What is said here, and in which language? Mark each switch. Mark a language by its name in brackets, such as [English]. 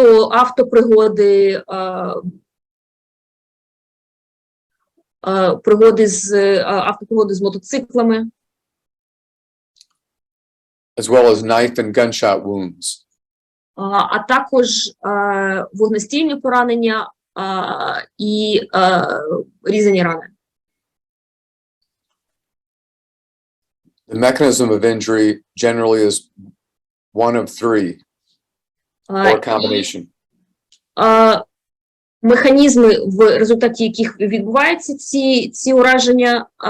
[Ukrainian] автопригоди, автопригоди з мотоциклами, [English] as well as knife and gunshot wounds. [Ukrainian] а також вогнестрільні поранення і різані рани. [English] The mechanism of injury generally is one of three, or a combination. [Ukrainian] Механізми, в результаті яких відбуваються ці ураження,